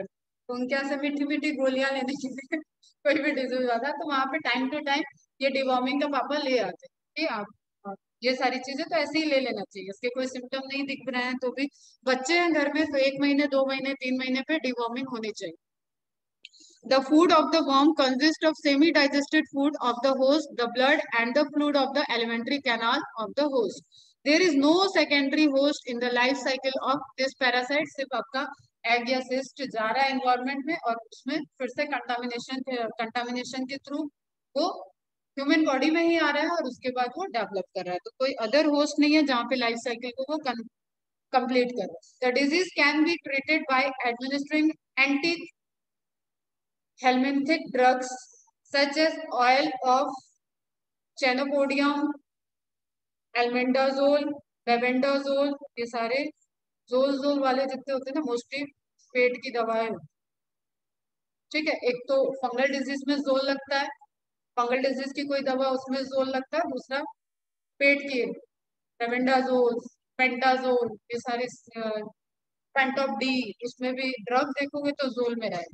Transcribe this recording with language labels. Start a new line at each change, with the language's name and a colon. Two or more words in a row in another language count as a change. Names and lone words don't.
Hindi: तो उनके यहाँ से मीठी मीठी गोलियां लेने के लिए कोई भी डिजीज आता तो वहां पे
English: time to time
Hindi: ये डिवॉर्मिंग का पापा ले आते कि आप ये सारी चीजें तो ऐसे ही ले लेना चाहिए, इसके कोई सिम्टम नहीं दिख रहे हैं तो भी बच्चे हैं घर में तो 1 महीने 2 महीने 3 महीने पे डिवॉर्मिंग होनी चाहिए।
English: The food of the worm consists of semi-digested food of the host, the blood, and the fluid of the alimentary canal of the host. There is no secondary host in the life cycle of this parasite.
Hindi: सिर्फ आपका एग या सिस्ट जा रहा है एनवायरमेंट में और उसमें फिर से कंटामिनेशन के थ्रू वो
English: human body
Hindi: में ही आ रहा है और उसके बाद वो डेवलप कर रहा है। तो कोई
English: other host
Hindi: नहीं है जहाँ पे
English: life cycle
Hindi: को वो कंप्लीट कर रहा है।
English: The disease can be treated by administering anti helminthic drugs such as oil of chenopodium, albendazole, mebendazole,
Hindi: ये सारे जोल वाले जितने होते हैं ना मोस्टली पेट की दवाएं, ठीक है। एक तो
English: fungal disease
Hindi: में जोल लगता है,
English: fungal disease
Hindi: की कोई दवा उसमें जोल लगता है, दूसरा पेट की मेबेंडाजोल, पेंटाजोल, ये सारे पेंटॉप डी, इसमें भी ड्रग देखोगे तो जोल में रहे।